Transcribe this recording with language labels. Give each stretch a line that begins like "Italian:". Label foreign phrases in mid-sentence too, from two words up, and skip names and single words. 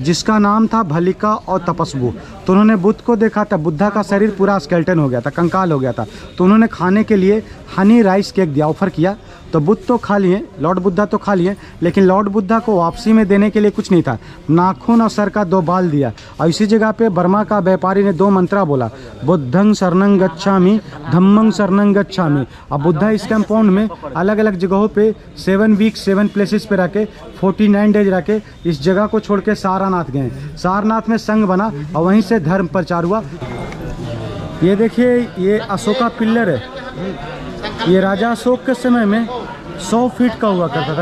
Hindi: जिसका नाम था भलिका और तपस्बू। तो उन्होंने बुद्ध को देखा था, बुद्धा का शरीर पूरा स्केल्टन हो गया था, कंकाल हो गया था। तो उन्होंने खाने के लिए
English: honey rice cake
Hindi: दिया, ऑफर किया। तो बुद्ध तो खा लिए, लॉर्ड बुद्धा तो खा लिए, लेकिन लॉर्ड बुद्धा को वापसी में देने के लिए कुछ नहीं था। नाखून और सर का 2 बाल दिया। और इसी जगह पे बर्मा का व्यापारी ने 2 मंत्रा बोला,
Pali: बुद्धं शरणं गच्छामि, धम्मं शरणं गच्छामि।
Hindi: अब बुद्धा इस कंपाउंड में अलग अलग जगहों पे
English: 7 weeks 7 places
Hindi: पे रखे, 49 डेज रखे। इस जगह को छोड़ के सारनाथ गए। सारनाथ में संघ बना और वहीं से धर्म प्रचार हुआ। ये देखिए, ये अशोका पिल्लर है। ये राजा अशोक के समय में 100 फीट का हुआ करता था।